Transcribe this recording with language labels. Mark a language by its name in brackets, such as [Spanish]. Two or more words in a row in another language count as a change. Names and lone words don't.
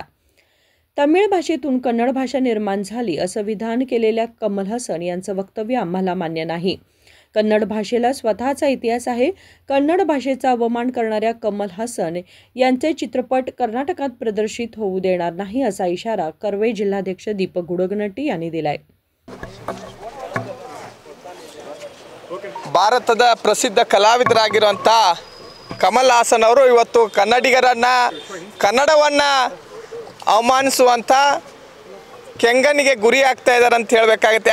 [Marathi] तमिळ भाषेतून कन्नड भाषा निर्माण झाली असं विधान केलेल्या कमल हसन यांचं वक्तव्य आम्हाला मान्य नाही। कन्नड भाषेला स्वतःचा इतिहास आहे। कन्नड भाषेचा अवमान करणाऱ्या कमल हसन यांचे चित्रपट कर्नाटकात प्रदर्शित होऊ देणार नाही असा इशारा कर्वे जिल्हाध्यक्ष दीपक गुडगनट्टी यांनी दिलाय। [Kannada] ಭಾರತದ ಪ್ರಸಿದ್ಧ ಕಲಾವಿದರಾಗಿರುವಂತ ಕಮಲ್ ಹಾಸನ್ ಅವರು ಇವತ್ತು ಕನ್ನಡವನ್ನ ಅವಮಾನಿಸುವಂತ ಕೆಂಗನಿಗೆ ಗುರಿ ಆಗ್ತಾ ಇದ್ದಾರೆ ಅಂತ ಹೇಳಬೇಕಾಗುತ್ತೆ।